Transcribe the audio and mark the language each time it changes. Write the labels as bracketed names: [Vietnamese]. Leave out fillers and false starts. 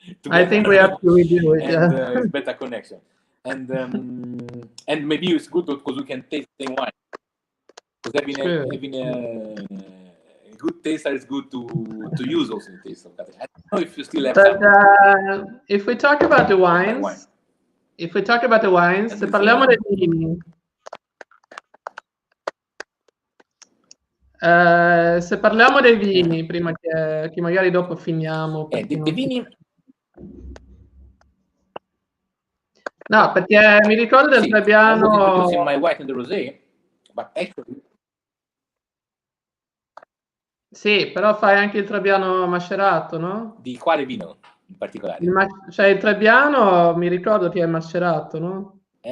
[English] I think we have to redo it. And it's better connection, and maybe it's good because we can taste the wine. Because having a good taster is good to use also the taste of Caterina. I don't know if you still have. But if we talk about the wines, [Italian] se parliamo dei vini. Se parliamo dei vini, prima che magari dopo finiamo. Dei vini. No, perché mi ricordo del Trebbiano. [English] In my white and the rosé, but actually. [Italian] Sì, però fai anche il Trebbiano macerato, no? Di quale vino in particolare? Cioè il Trebbiano mi ricordo che è macerato, no?